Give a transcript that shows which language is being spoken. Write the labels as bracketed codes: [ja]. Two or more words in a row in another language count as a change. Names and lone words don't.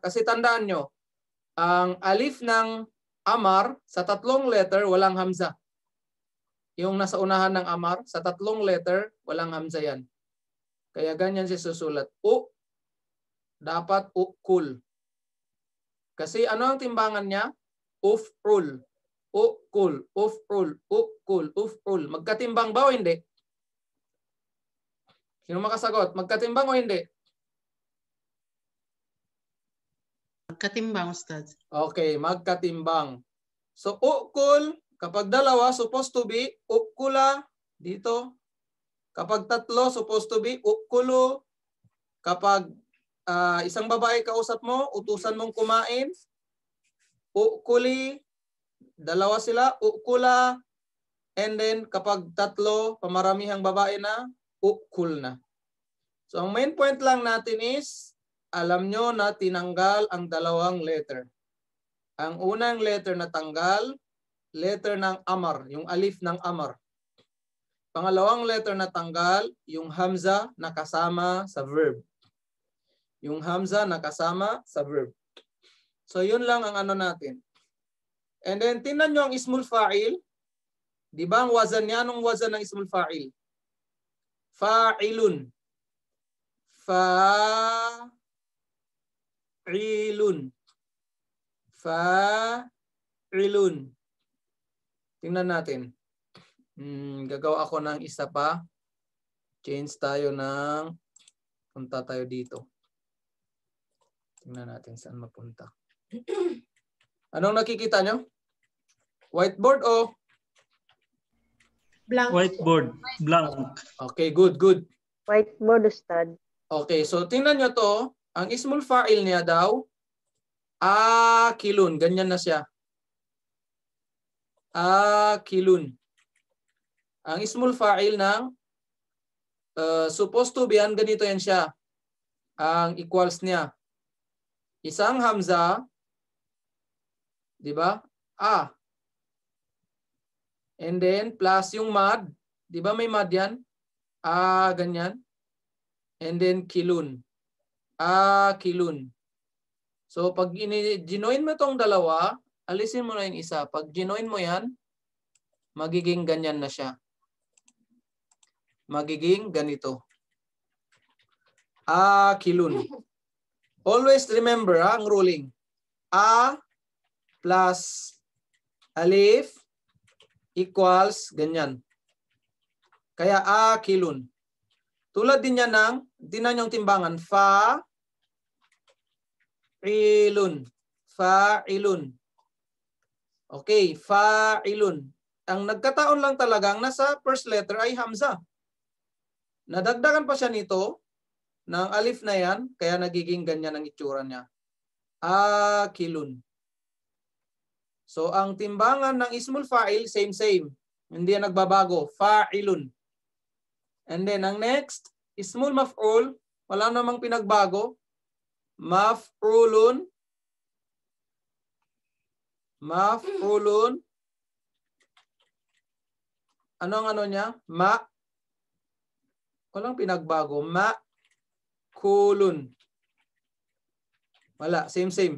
[tl] Kasi tandaan nyo, ang alif ng amar, sa 3 letter, walang hamza. Yung nasa unahan ng amar, sa 3 letter, walang hamza yan. Kaya ganyan siya susulat. Dapat kul. Kasi ano ang timbangan niya? [ar] Uf'ul. Ukul, uf'ul, ukul, uf'ul. [tl] Magkatimbang ba o hindi? Sino makasagot? Magkatimbang o hindi? Magkatimbang, Ustad. Okay, magkatimbang. So, ukul, kapag dalawa, [en] supposed to be ukula dito. [tl] Kapag 3, [en] supposed to be ukulu. [tl] Kapag isang babae kausap mo, utusan mong kumain, ukuli. Dalawa sila, ukula. [en] And then, [tl] kapag 3, pamaramihang babae na, ukul na. So, ang [en] main point [tl] lang natin is, alam nyo na tinanggal ang 2 letter. Ang unang letter na tanggal, letter ng amar, yung alif ng amar. Pangalawang letter na tanggal, yung hamza na kasama sa verb. Yung hamza na kasama sa verb. So, yun lang ang ano natin. [en] And then, [tl] tingnan nyo ang [ar] ismul fa'il. [tl] Di ba ang wazan niya? Anong wazan ng [ar] ismul fa'il? [tl] Fa'ilun. [ar] Fa'ilun. Fa'ilun. [tl] Tingnan natin. Gagawa ako ng isa pa. Change tayo ng, punta tayo dito. Tingnan natin saan mapunta. Anong nakikita nyo? Whiteboard o? [en] Blank. Whiteboard. Blank. Okay, good, good. Whiteboard, Ustad. [tl] Okay, so tingnan nyo to. Ang [ar] ismul fa'il [tl] niya daw, akilun. Ganyan na siya. Akilun. Ang [ar] ismul fa'il [tl] ng [en] supposed to be, [tl] ganito yan siya. Ang equals niya. Isang hamza, di ba? [en] And then, [tl] plus yung mad. Di ba may mad yan? Ganyan. And then, [ar] kilun. Kilun. [tl] So, pag ginoin mo itong dalawa, alisin mo na yung isa. Pag ginoin mo yan, magiging ganyan na siya. Magiging ganito. [ar] Kilun. [en] Always remember ang ruling. [tl] Plus alif equals ganyan. Kaya kilun. Tulad din yan ng, tinan yung timbangan, [ar] fa'ilun. Fa'ilun. Okay, fa'ilun. [tl] Ang nagkataon lang talagang nasa [en] first letter [tl] ay hamza. Nadagdagan pa siya nito ng alif na yan, kaya nagiging ganyan ang itsura niya. Kilun. So, ang timbangan ng [ar] ismul fa'il, [tl] same. Hindi yan nagbabago. Fa'ilun. [en] And then, [tl] ang next, [ar] ismul maf'ul, [tl] wala namang pinagbago. [ar] Maf'ulun. Maf'ulun. [tl] Ano ang ano niya? Walang pinagbago. Ma'kulun. Wala. Same.